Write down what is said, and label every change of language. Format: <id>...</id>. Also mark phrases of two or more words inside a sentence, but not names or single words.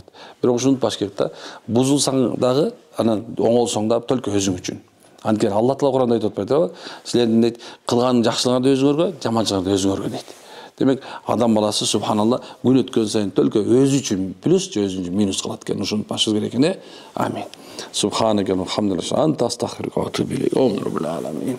<ky>Бирок ушуну унутпаш керек да, бузулсаң дагы, анан оңолсоң да только өзүң үчүн. Анткени Алла Таала Кур'анда айтып атпайбы? Силердин дейт, кылган жакшылыгыңарды өзүңөргө, жаманчылыгыңарды өзүңөргө дейт. Демек, адам баласы субханалла күн өткөн сайын только өзү үчүн плюс же өзү үчүн минус кылат экен. Ушуну унутпашыбыз керек экен.</ky> <ar>آمين. سبحانك و الحمد لله. أنت أستغفرك و أتوب إليك.</ar>